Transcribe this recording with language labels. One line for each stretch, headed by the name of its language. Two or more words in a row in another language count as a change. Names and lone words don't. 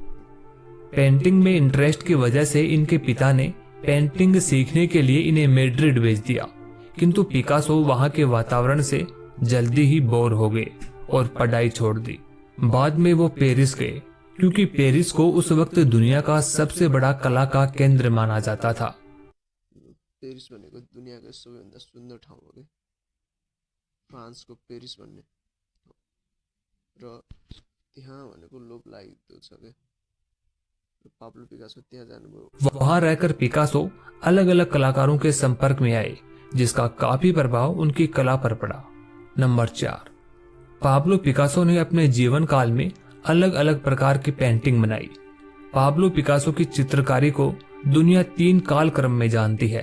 Hindi: पेंटिंग में इंटरेस्ट की वजह से इनके पिता ने पेंटिंग सीखने के लिए इन्हें मैड्रिड भेज दिया, किंतु पिकासो वहां के वातावरण से जल्दी ही बोर हो गए और पढ़ाई छोड़ दी। बाद में वो पेरिस गए, क्योंकि पेरिस को उस वक्त दुनिया का सबसे बड़ा कला का केंद्र माना जाता था।
Nepali: पेरिस भनेको दुनियाँको सबैभन्दा सुन्दर ठाउँ हो के, फ्रान्सको पेरिस भन्ने र त्यहाँ भनेको लोभ लागेको छ के। पाब्लो पिकासो त्यहाँ जानुभयो।
Hindi: वहां रहकर पिकासो अलग अलग कलाकारों के संपर्क में आए, जिसका काफी प्रभाव उनकी कला पर पड़ा। नंबर 4, पाब्लो पिकासो ने अपने जीवन काल में अलग अलग प्रकार की पेंटिंग बनाई। पाब्लो पिकासो की चित्रकारी को दुनिया 3 काल क्रम में जानती है।